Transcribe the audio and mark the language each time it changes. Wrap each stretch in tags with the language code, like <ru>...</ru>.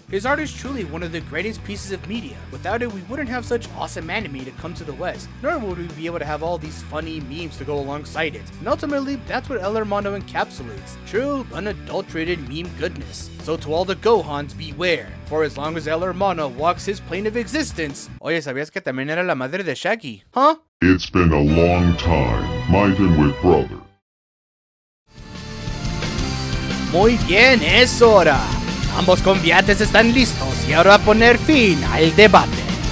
<en>His art is truly one of the greatest pieces of media. Without it, we wouldn't have such awesome anime to come to the West, nor would we be able to have all these funny memes to go alongside it. And ultimately, that's what El Hermano encapsulates. True, unadulterated meme goodness. So to all the Gohans, beware. For as long as El Hermano walks his plane of existence...</en> <es>Oye, ¿sabías que también era la madre de Shaggy? Huh?</es> <en>It's been a long time, Mighten with brother.</en> <es>Muy bien, es hora. Ambos combates están listos y ahora a poner fin al debate.</es>